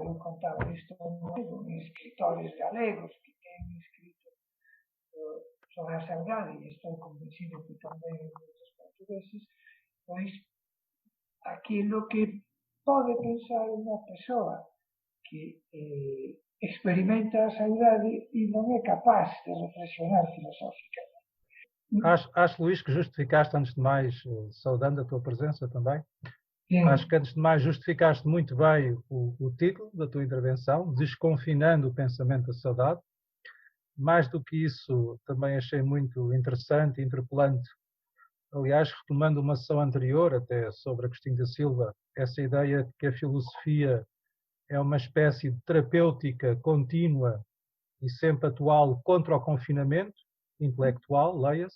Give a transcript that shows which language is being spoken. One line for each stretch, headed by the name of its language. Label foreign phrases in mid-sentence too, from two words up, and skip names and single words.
Galician: Eu contaba isto en escritores galegos que ten escrito sobre a saudade, e estou convencido que tamén moitos portugueses, pois aquilo que pode pensar unha persoa que experimenta a saudade e non é capaz de reflexionar filosóficamente.
Portuguese: Acho, Luís, que justificaste, antes de mais, saudando a tua presença também, sim, acho que antes de mais justificaste muito bem o título da tua intervenção, Desconfinando o Pensamento da Saudade. Mais do que isso, também achei muito interessante e interpelante, aliás, retomando uma sessão anterior, até sobre Agostinho da Silva, essa ideia de que a filosofia é uma espécie de terapêutica contínua e sempre atual contra o confinamento intelectual, leia-se.